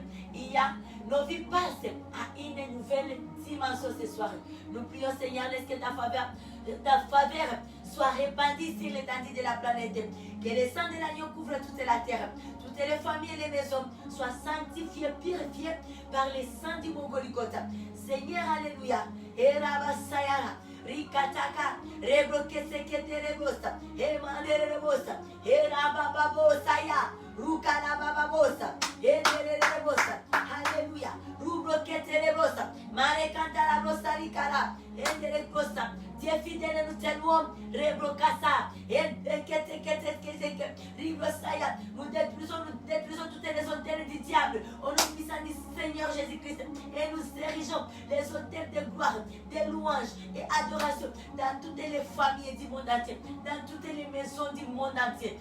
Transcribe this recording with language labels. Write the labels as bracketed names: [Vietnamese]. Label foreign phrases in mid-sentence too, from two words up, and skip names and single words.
[French] Nos vies passent à une nouvelle dimension ce soir. Nous prions, Seigneur, laisse que ta faveur soit répandue sur l'étendue de la planète. Que le sang de l'agneau couvre toute la terre. Toutes les familles et les maisons soient sanctifiées, purifiées par le sang du bon Golgotha. Seigneur, alléluia. Et Rabasayara. Rikataka, Rebrokesekete Rebosa, Emane Rebosa, Erabababosa, Rukana Bababosa, Rebosa. Alléluia. Rikara, Enderekosa. Dieu fidèle et nous te louons. Rebrokasa. Ribrosaya. Nous détruisons toutes les hôtels du diable. Au nom puissant du Seigneur Jésus-Christ. Et nous dirigeons les hôtels de gloire, de louanges et adoration dans toutes les familles du monde entier, dans toutes les maisons du monde entier.